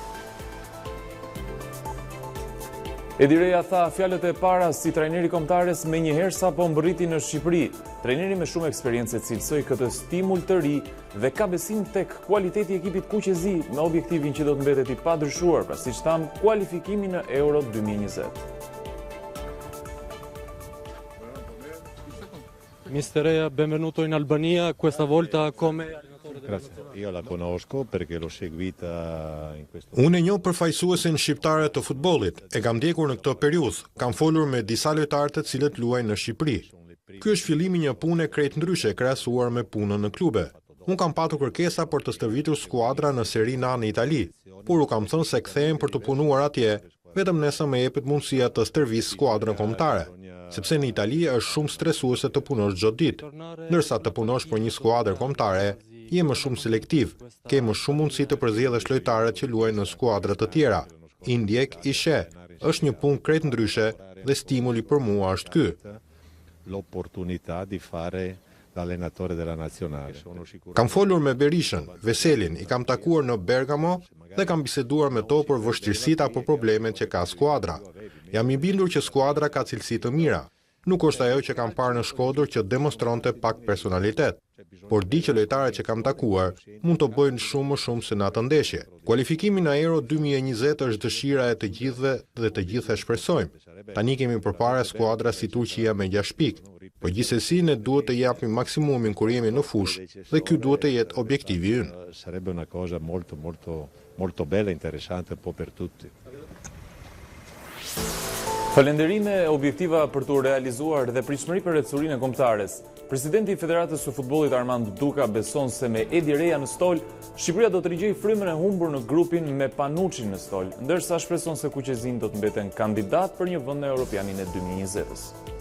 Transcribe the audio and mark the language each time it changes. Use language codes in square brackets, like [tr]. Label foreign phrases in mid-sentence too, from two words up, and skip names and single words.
[sq] Edi Reja tha fjalët e para si trajneri kombëtares me njëherë sa po mbërriti në Shqipëri. Trajneri me shumë eksperiencë cilësoi këtë stimul të ri dhe ka besim tek kualiteti i ekipit kuqezi me objektivin që do të mbetet i padryshuar, pra siç tham, kualifikimi në Euro 2020. [it] Mister, benvenuto in Albania, questa volta come allenatore della Grazie. Io la conosco perché l'ho seguita in questo. [sq] Unë e njoh përfaqësuesin shqiptare të futbollit, e kam ndjekur në këtë periudhë, kam folur me disa lojtarë të cilët luajnë në Shqipëri. Ky është fillimi një pune krejt ndryshe krahasuar me punën në klube. Unë kam patur kërkesa për të stërvitur skuadra në Serie A në Itali, por u kam thënë se kthehen për të punuar atje, vetëm nëse më jepet mundësia të stërvis skuadrën kombëtare, sepse në Itali është shumë stresuese të punosh çdo ditë, ndërsa të punosh për një skuadër kombëtare je më shumë selektiv, ke më shumë mundësi të përzgjedhësh lojtarët që luajnë në skuadra të tjera. I ndjek, i sheh. Është një punë krejt ndryshe dhe stimuli për mua është ky. [it] L'opportunità di fare l'allenatore della nazionale. [sq] Kam folur me Berishën, Veselin, i kam takuar në Bergamo dhe kam biseduar me to për vështirësitë apo problemet që ka skuadra. Jam i bindur që skuadra ka cilësi të mira. Nuk është ajo që kam parë në Shkodër që demonstronte pak personalitet, por di që lojtarët që kam takuar mund të bëjnë shumë më shumë se në atë ndeshje. Kualifikimi në Euro 2020 është dëshira e të gjithëve dhe të gjithë e shpresojmë. Tani kemi përpara skuadra si Turqia me 6 pikë, por gjithsesi ne duhet të japim maksimumin kur jemi në fushë dhe ky duhet të jetë objektivi ynë. [it] Sarebbe una cosa molto bella e interessante un po' per tutti. [sq] Falenderime objektiva për të realizuar dhe pritshmëri për ecurinë e kombëtares. Presidenti i Federatës së Futbollit Armand Duka beson se me Edi Reja në stol, Shqipëria do të rigjojë frymën e humbur në grupin me Panucci në stol, ndërsa shpreson se Kuqezin do të mbeten kandidat për një vend në Europianin e 2020-s.